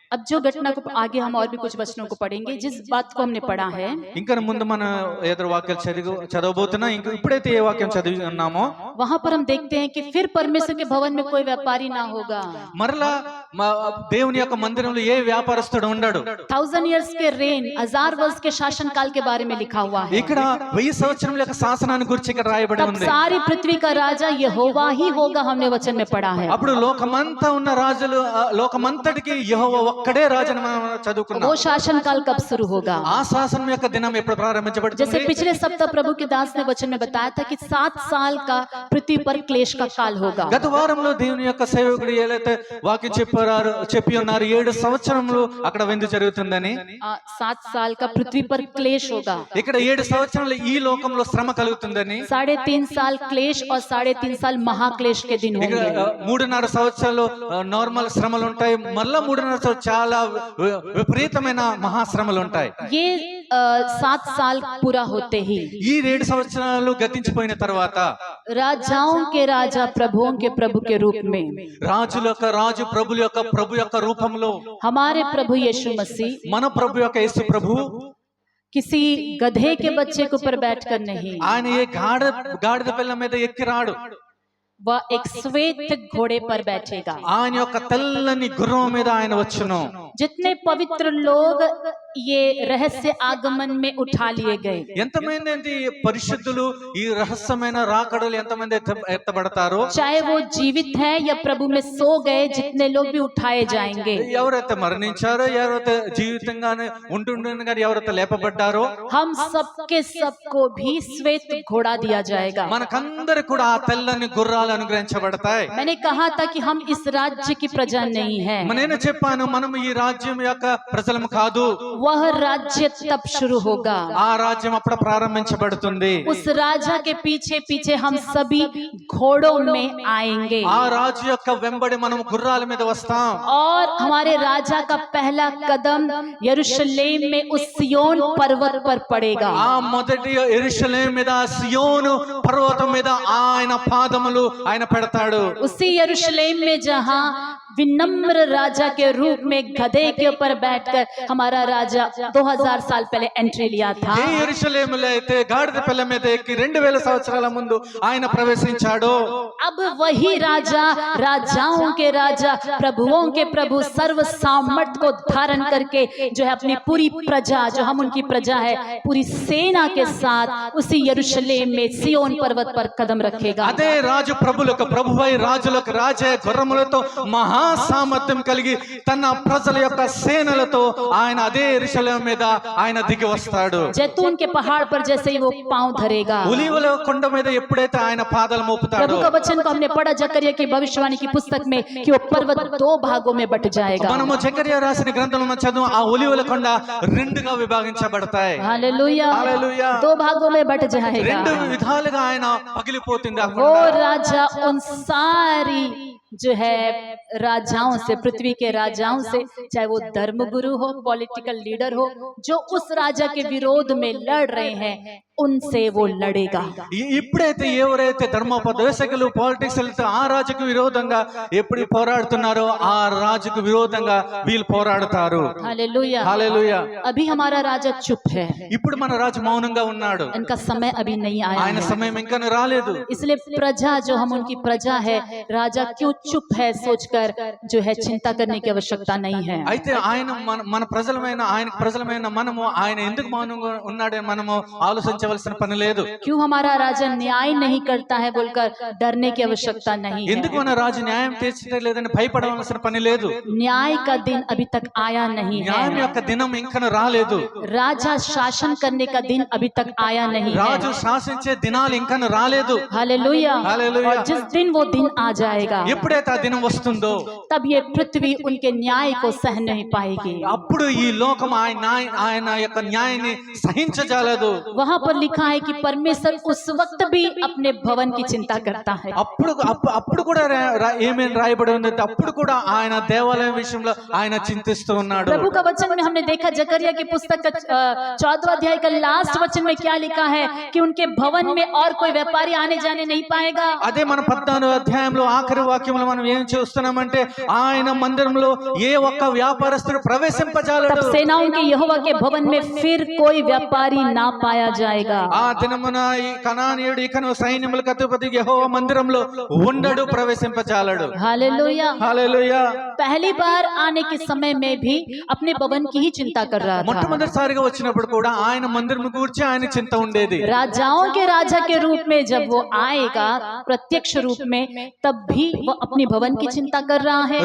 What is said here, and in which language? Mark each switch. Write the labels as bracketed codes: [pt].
[hi] अब जो घटना को आगे हम और भी कुछ वचनों को पढ़ेंगे, जिस बात को हमने पढ़ा है, [te] ఇంకా ముందు మన ఎదురు వాక్యాలు చదవబోతున్నా. ఇంకా ఇప్పుడైతే ఏ వాక్యం చదివి ఉన్నామో [hi] वहां पर हम देखते हैं कि फिर परमेश्वर के भवन में कोई व्यापारी ना होगा। [te] మరలా దేవుని యొక్క మందిరంలో ఏ వ్యాపారస్తుడు ఉండడు. [hi] 1000 years के रेन, 1000 वर्ष के शासन काल के बारे में लिखा हुआ है। [te] ఇక్కడ 1000 సంవత్సరముల యొక్క శాసనాన్ని గురించి ఇక్కడ రాయబడి [hi] तब [te] ఉంది. [hi] सारी पृथ्वी का राजा यहोवा ही होगा, हमने वचन में पढ़ा है। [te] అప్పుడు లోకమంతా ఉన్న రాజులు లోకమంతటికి యెహోవా ఒక్కడే రాజుని మనం చదువుకున్నాం. [hi] वो शासन काल कब शुरू होगा? [te] ఆ శాసనం యొక్క దినం ఎప్పుడు [hi] जैसे [te] ప్రారంభించబడుతుంది? [hi] पिछले सप्ताह प्रभु के दास ने वचन में बताया था कि 7 साल का पृथ्वी पर क्लेश का काल होगा। [te] గత వారంలో దేవుని యొక్క సేవకుడు ఏలైతే వాక్యం చెప్పి ఉన్నారు 7 సంవత్సరములు అక్కడ విందు జరుగుతుందని. [hi] 7 साल का पृथ्वी पर क्लेश होगा। [te] ఇక్కడ 7 సంవత్సరాలు ఈ లోకంలో శ్రమ కలుగుతుందని. [hi] 3.5 साल क्लेश और 3.5 साल महाक्लेश के दिन [te] ఇక్కడ [hi] होंगे। [te] 3.5 సంవత్సరాలు నార్మల్ శ్రమలు ఉంటాయి. మళ్ళా 3.5 సంవత్సరాలు చాలా విపరీతమైన మహాశ్రమలు ఉంటాయి. [hi] ये 7 साल पूरा होते ही [te] ఈ 7 సంవత్సరాలు గతించిపోయిన తర్వాత [hi] राजाओं के राजा प्रभुओं के प्रभु के रूप में [te] రాజుల యొక్క రాజు ప్రభు యొక్క రూపంలో [hi] हमारे प्रभु यीशु मसीह [te] మన ప్రభు యొక్క యేసు ప్రభు [hi] किसी गधे के बच्चे के ऊपर बैठकर नहीं, [te] ఆయన ఏ గాడిద పిల్ల మీద ఎక్కి రాడు. [hi] वह एक श्वेत घोड़े पर बैठेगा। [te] ఆయన యొక్క తెల్లని గుర్రం మీద ఆయన వచ్చును. [hi] जितने पवित्र लोग ये रहस्य आगमन में उठा लिए गए, [te] ఎంతమంది పరిశుద్ధులు ఈ రహస్యమైన రాకడలు ఎంతమంది ఎత్తబడతారో, [hi] चाहे वो जीवित है या प्रभु में सो गए, जितने लोग भी उठाए जाएंगे, [te] ఎవరైతే మరణించారో ఎవరైతే జీవితంగానే ఉంటుండగా ఎవరైతే లేపబడ్డారో, [hi] हम सबके सबको भी श्वेत घोड़ा दिया जाएगा। [te] మనకందరు కూడా ఆ తెల్లని గుర్రాలు అనుగ్రహించబడతాయి. [hi] मैंने कहा था कि हम इस राज्य की प्रजा नहीं है। [te] నేను చెప్పాను మనం ఈ రాజ్యం యొక్క ప్రజలము కాదు. [hi] वह राज्य तब शुरू होगा, [te] ఆ రాజ్యం అప్పుడు ప్రారంభించబడుతుంది. [hi] उस राजा के पीछे पीछे हम सभी घोड़ों में आएंगे, [te] ఆ రాజు యొక్క వెంబడి మనం గుర్రాల మీద వస్తాం. [hi] और हमारे राजा का पहला कदम यरूशलेम में उस सियोन पर्वत पर पड़ेगा। [te] ఆ మొదటి యెరూషలేము మీద సియోను పర్వతం మీద ఆయన పాదములు ఆయన పెడతాడు. [hi] उसी यरूशलेम में जहां विनम्र राजा के रूप में गधे के ऊपर बैठकर हमारा राजा 2000 साल पहले एंट्री लिया था। [te] ఏ యెరూషలేములో అయితే గాడిద పిల్ల మీద ఎక్కి 2000 సంవత్సరాల ముందు ఆయన ప్రవేశించాడో [hi] अब वही राजा राजाओं के राजा प्रभुओं के प्रभु सर्व सामर्थ को धारण करके जो है अपनी पूरी प्रजा, जो हम उनकी प्रजा है, पूरी सेना के साथ उसी यरूशलेम में सियोन पर्वत पर कदम रखेगा। [te] అదే రాజు ప్రభులకు ప్రభువై రాజులకు రాజే గుర్రములతో మహా సామర్థ్యం కలిగి తన ప్రజల యొక్క సేనలతో ఆయన అదే యెరూషలేము మీద ఆయన దిగి వస్తాడు। [hi] जैतून के पहाड़ पर जैसे ही वो पांव धरेगा, [te] ఒలీవల కొండ మీద ఎప్పుడైతే ఆయన పాదాలు మోపుతాడో [hi] प्रभु का वचन को हमने पढ़ा जकरिया की भविष्यवाणी की पुस्तक में कि वो पर्वत 2 भागों में बट जाएगा। [te] మనము జకర్యా రాసిన గ్రంథంలో చదువు ఆ ఒలీవల కొండ రెండుగా విభాగించబడతాయి। [hi] Hallelujah, hallelujah. 2 भागों में बट जाएगा। [te] రెండు విధాలుగా ఆయన పగిలిపోతుంది ఆ [hi] वो [te] కొండ। [hi] राजा उन सारी जो है राजाओं से, पृथ्वी के राजाओं से, चाहे वो धर्मगुरु हो, पॉलिटिकल लीडर हो, जो उस राजा के विरोध में लड़ रहे हैं, उनसे वो लड़ेगा। [te] ఇప్పుడైతే ఎవరైతే ధర్మోపదేశకులు పాలిటిక్స్ వెళ్తే ఆ రాజుకు విరోధంగా ఎప్పుడు పోరాడుతున్నారో ఆ రాజుకు విరోధంగా వీళ్ళు పోరాడతారు। [hi] हालेलुया, [te] హల్లెలూయా। [hi] अभी हमारा राजा चुप है, [te] ఇప్పుడు మన రాజు మౌనంగా ఉన్నాడు, [hi] इनका समय अभी नहीं आया [te] ఆయన [hi] है। [te] సమయం ఇంకా రాలేదు। [hi] इसलिए प्रजा, जो हम उनकी प्रजा है, राजा क्यों चुप है सोचकर जो है चिंता करने की आवश्यकता नहीं है। [te] అయితే ఆయన మన ప్రజలమైన ఆయనకు ప్రజలమైన మనము ఆయన ఎందుకు మౌనంగా ఉన్నాడని మనము ఆలోచించవలసిన పని లేదు। [hi] क्यों हमारा राजा न्याय नहीं करता है बोलकर डरने की आवश्यकता नहीं [te] ఎందుకు [hi] है। [te] మన రాజు న్యాయం తీర్చలేదని భయపడవలసిన పని లేదు। [hi] न्याय का दिन अभी तक आया नहीं [te] న్యాయం [hi] है। [te] యొక్క దినం ఇంకా రాలేదు। [hi] राजा शासन करने का दिन अभी तक आया नहीं [te] రాజు [hi] है। [te] శాసించే దినాలు ఇంకా రాలేదు। [hi] हालेलुया। हालेलुया। और जिस दिन वो दिन आ जाएगा, [te] ఎప్పుడైతే ఆ దినం వస్తుందో [hi] तब ये पृथ्वी उनके न्याय को सह नहीं पाएगी। [te] అప్పుడు ఈ లోకం ఆయన యొక్క న్యాయాన్ని సహించజాలదు। [hi] वहां पर लिखा है कि परमेश्वर उस वक्त भी अपने भवन की चिंता करता है। [te] అప్పుడు కూడా ఏమేం రాయబడి ఉంది, అప్పుడు కూడా ఆయన దేవాలయం విషయంలో ఆయన చింతిస్తూ ఉన్నాడు। [hi] प्रभु का वचन में हमने देखा जकरिया की पुस्तक का 14वां अध्याय का लास्ट वचन में क्या लिखा है कि उनके भवन में और कोई व्यापारी आने जाने नहीं पाएगा। [te] అదే మన 14వ అధ్యాయంలో ఆఖరి వాక్యంలో మనం ఏం చూస్తున్నామంటే ఆయన మందిరంలో ఏ ఒక్క వ్యాపారస్తుడు ప్రవేశింపజాలడు। [hi] तब सेनाओं के यहोवा के भवन में फिर कोई व्यापारी ना पाया जाएगा। [te] ఆ దినమున ఈ కనానీయుడు ఇకను సైన్యములకు అధిపతి యెహోవా మందిరంలో ఉండడు, ప్రవేశింపజాలడు। [hi] हालेलुया। [te] హల్లెలూయా। [hi] पहली बार आने के समय में भी अपने भवन की ही चिंता कर रहा था। [te] మొట్టమొదటిసారిగా వచ్చినప్పుడు కూడా ఆయన మందిరం గురించి ఆయన చింత ఉండేది। [hi] राजाओं के राजा के रूप में जब वो आएगा प्रत्यक्ष रूप में, तब भी वो अपनी भवन की चिंता कर रहा है।